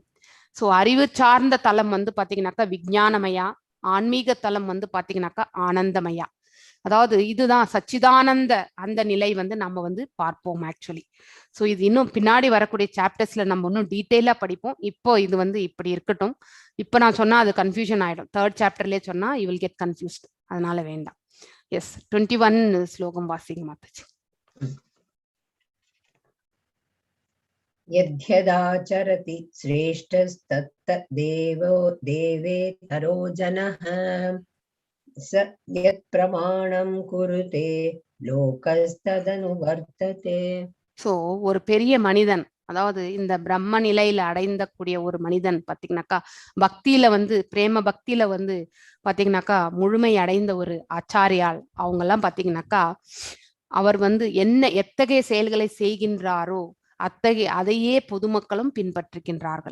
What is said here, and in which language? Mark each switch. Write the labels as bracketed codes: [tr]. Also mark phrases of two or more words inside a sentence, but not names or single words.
[ta] ஸோ அறிவு சார்ந்த தலம் வந்து பாத்தீங்கன்னாக்கா விஞ்ஞானமயா, ஆன்மீக தலம் வந்து பாத்தீங்கன்னாக்கா ஆனந்தமயா. அதாவது இதுதான் சச்சிதானந்த அந்த நிலை வந்து நம்ம வந்து பார்ப்போம் ஆக்சுவலி. ஸோ இது இன்னும் பின்னாடி வரக்கூடிய சாப்டர்ஸ்ல நம்ம இன்னும் டீட்டெயிலா படிப்போம். இப்போ இது வந்து இப்படி இருக்கட்டும். இப்போ நான் சொன்னா அது கன்ஃபியூஷன் ஆயிடும். 3rd சாப்டர்லயே சொன்னா [en] you will get confused, [ta] அதனால வேண்டாம். எஸ் 21 ஸ்லோகம் வாசிங்க மாதாஜி. [sa] यद्यदाचरति श्रेष्ठस्तत्त देवेतरो जनः स यत्प्रमाणं कुरुते लोकस्तदनुवर्तते. [ta] ஸோ ஒரு பெரிய மனிதன், அதாவது இந்த பிரம்ம நிலையில அடைந்த கூடிய ஒரு மனிதன் பாத்தீங்கன்னாக்கா பக்தியில வந்து பிரேம பக்தியில வந்து பாத்தீங்கன்னாக்கா முழுமை அடைந்த ஒரு ஆச்சாரியால் அவங்க எல்லாம் பாத்தீங்கன்னாக்கா அவர் வந்து எத்தகைய செயல்களை செய்கின்றாரோ அதையே பொதுமக்களும் பின்பற்றுகின்றார்கள்.